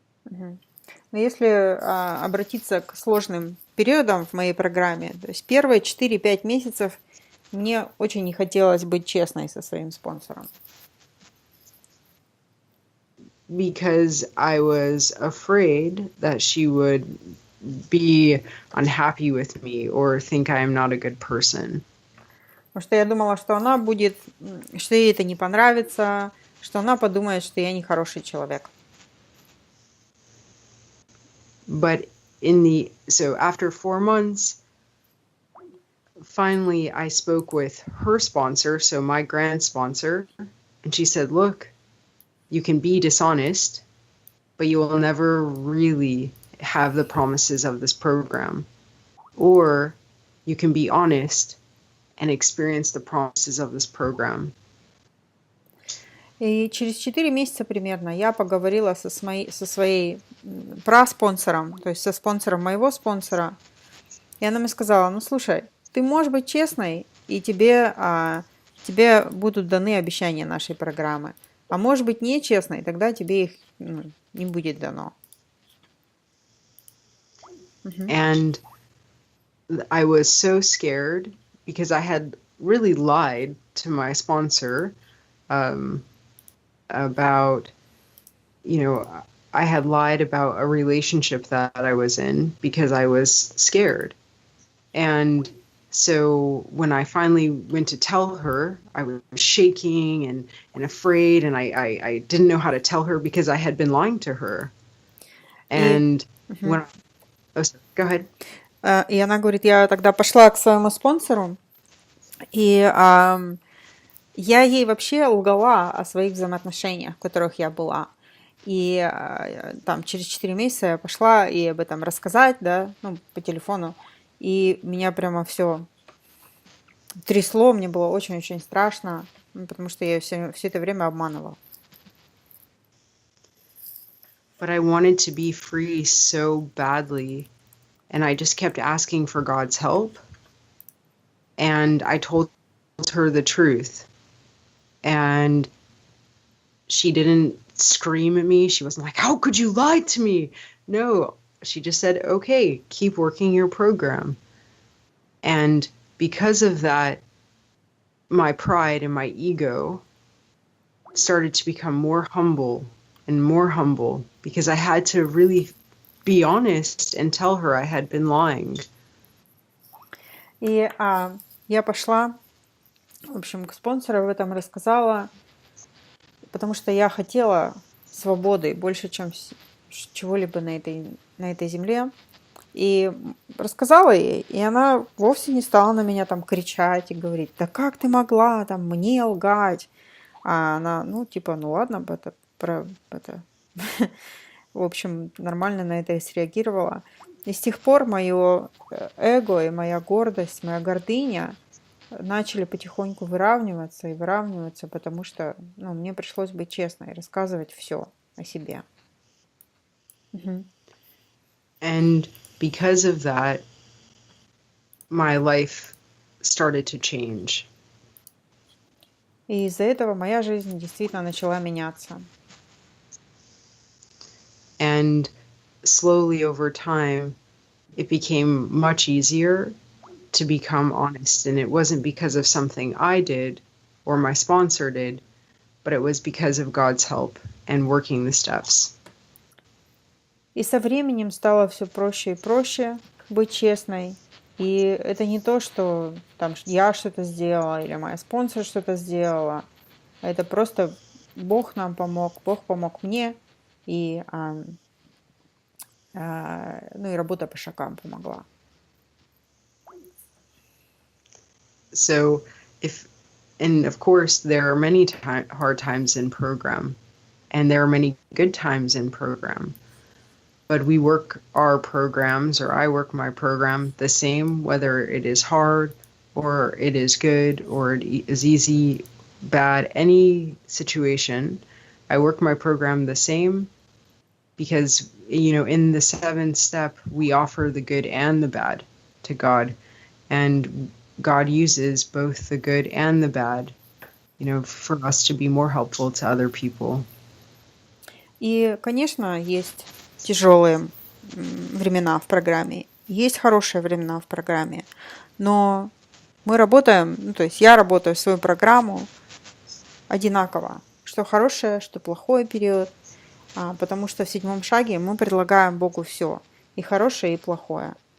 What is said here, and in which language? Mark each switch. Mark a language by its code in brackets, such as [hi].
[ru] Но если обратиться к сложным периодам в моей программе, то есть первые 4-5 месяцев мне очень не хотелось быть честной со своим спонсором. [en] Because I was afraid that she would be unhappy with me or think I am not a good person. [ru] Потому что я думала, что она будет, что ей это не понравится, что она подумает, что я не хороший человек. [en] But so after 4 months, finally I spoke with her sponsor, so my grand sponsor, and she said, look, you can be dishonest, but you will never really have the promises of this program. Or you can be honest and experience the promises of this program. [ru] И через 4 месяца примерно я поговорила со своей праспонсором, то есть со спонсором моего спонсора, и она мне сказала, слушай, ты можешь быть честной, и тебе будут даны обещания нашей программы, а можешь быть нечестной, тогда тебе их не будет дано. [en] And I was so scared because I had really lied to my sponsor about, I had lied about a relationship that I was in because I was scared. And so when I finally went to tell her, I was shaking and afraid, and I didn't know how to tell her because I had been lying to her. And when go ahead. [ru] И она говорит, я тогда пошла к своему спонсору, и я ей вообще лгала о своих взаимоотношениях, в которых я была. И там через 4 месяца я пошла ей об этом рассказать, да, по телефону. И меня прямо все трясло, мне было очень-очень страшно, потому что я все это время обманывала. [en] But I wanted to be free so badly, and I just kept asking for God's help. And I told her the truth. And she didn't scream at me. She wasn't like, how could you lie to me? No, she just said, okay, keep working your program. And because of that, my pride and my ego started to become more humble and more humble because I had to really be honest and tell her I had been lying. [ru] И я пошла, в общем, к спонсору об этом рассказала, потому что я хотела свободы больше, чем чего-либо на этой земле. И рассказала ей, и она вовсе не стала на меня там кричать и говорить, да как ты могла там мне лгать? А она, ну, типа, ну ладно, это... В общем, нормально на это и среагировала. И с тех пор мое эго и моя гордость, моя гордыня начали потихоньку выравниваться, потому что мне пришлось быть честной и рассказывать все о себе. [en] And because of that, my life started to change. [ru] И из-за этого моя жизнь действительно начала меняться. [en] And slowly over time, it became much easier to become honest. And it wasn't because of something I did or my sponsor did, but it was because of God's help and working the steps. [ru] И со временем стало все проще и проще быть честной. И это не то, что там я что-то сделала или моя спонсор что-то сделала. Это просто Бог нам помог, Бог помог мне, и и работа по шагам помогла. [en] So and of course, there are many hard times in program, and there are many good times in program. But we work our programs, or I work my program the same, whether it is hard or it is good or it is easy, bad, any situation. I work my program the same because, in the 7th step, we offer the good and the bad to God. And God uses both the good and the bad, for us to be more helpful to other people. [ru] И, конечно, есть тяжелые времена в программе, есть хорошие времена в программе, но мы работаем, то есть я работаю свою программу одинаково, что хорошее, что плохой период, потому что в 7 шаге мы предлагаем Богу все, и хорошее, и плохое.